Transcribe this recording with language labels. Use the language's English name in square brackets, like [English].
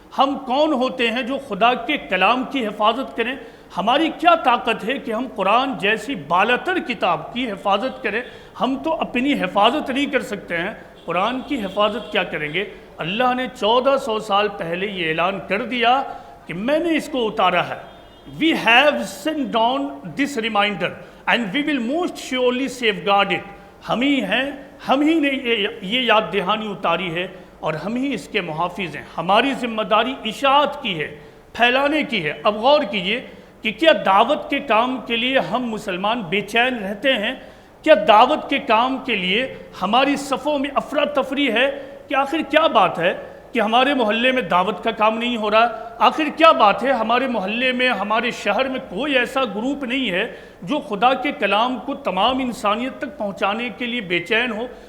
[Urdu] ہم کون ہوتے ہیں جو خدا کے کلام کی حفاظت کریں؟ ہماری کیا طاقت ہے کہ ہم قرآن جیسی بالاتر کتاب کی حفاظت کریں؟ ہم تو اپنی حفاظت نہیں کر سکتے ہیں، قرآن کی حفاظت کیا کریں گے؟ اللہ نے 1400 سال پہلے یہ اعلان کر دیا کہ میں نے اس کو اتارا ہے. [English] We have sent down this reminder and we will most surely safeguard it. [Urdu] ہم ہی ہیں، ہم ہی نے یہ یاد دہانی اتاری ہے اور ہم ہی اس کے محافظ ہیں. ہماری ذمہ داری اشاعت کی ہے، پھیلانے کی ہے. اب غور کیجئے کہ کیا دعوت کے کام کے لیے ہم مسلمان بے چین رہتے ہیں؟ کیا دعوت کے کام کے لیے ہماری صفوں میں افراتفری ہے کہ آخر کیا بات ہے کہ ہمارے محلے میں دعوت کا کام نہیں ہو رہا؟ آخر کیا بات ہے ہمارے محلے میں، ہمارے شہر میں کوئی ایسا گروپ نہیں ہے جو خدا کے کلام کو تمام انسانیت تک پہنچانے کے لیے بے چین ہو؟